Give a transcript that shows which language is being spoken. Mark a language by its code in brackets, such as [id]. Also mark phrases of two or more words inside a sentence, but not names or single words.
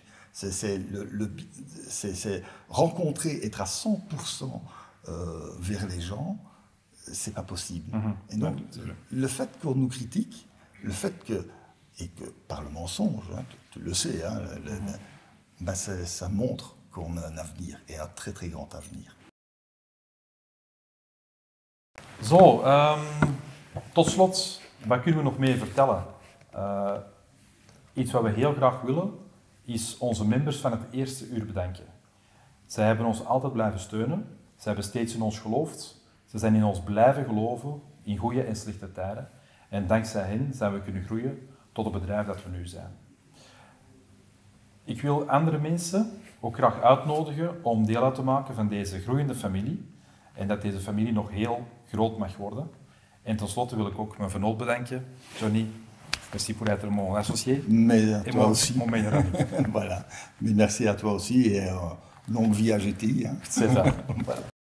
[fr] C'est rencontrer, être à 100% vers les gens, c'est pas possible. Et donc, le fait qu'on nous critique, le fait et que par le mensonge, tu le sais, ça montre qu'on a un avenir, et un très très grand avenir. [nl] Zo, tot slot, wat kunnen we nog meer vertellen? Iets wat we heel graag willen, is onze members van het eerste uur bedanken. Zij hebben ons altijd blijven steunen, zij hebben steeds in ons geloofd, ze zijn in ons blijven geloven, in goede en slechte tijden. En dankzij hen zijn we kunnen groeien tot het bedrijf dat we nu zijn. Ik wil andere mensen ook graag uitnodigen om deel uit te maken van deze groeiende familie. En dat deze familie nog heel groot mag worden. En tenslotte wil ik ook mijn vernoot bedanken. Johnny, [fr] merci pour être mon associé. Mais à toi aussi. Mon meilleur ami. Voilà. Mais merci à toi aussi et longue vie à GTI. C'est ça. Voilà.